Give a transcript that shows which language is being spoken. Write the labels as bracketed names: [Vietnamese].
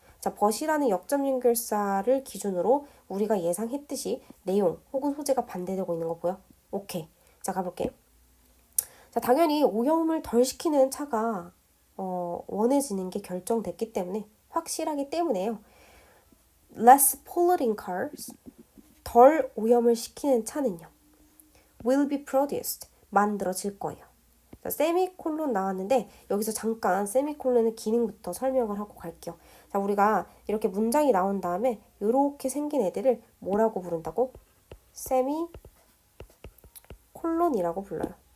[Korean] 자, but이라는 역점 연결사를 기준으로 우리가 예상했듯이 내용 혹은 소재가 반대되고 있는 거 보여? 오케이. 자, 가볼게. 자, 당연히 오염을 덜 시키는 차가 원해지는 게 결정됐기 때문에 확실하기 때문에요. [English] Less polluting cars, [Korean] 덜 오염을 시키는 차는요. [English] will be produced, [Korean] 만들어질 거예요. 자, 세미콜론 나왔는데 여기서 잠깐 세미콜론의 기능부터 설명을 하고 갈게요. 자, 우리가 이렇게 문장이 나온 다음에 이렇게 생긴 애들을 뭐라고 부른다고? 세미콜론이라고 불러요.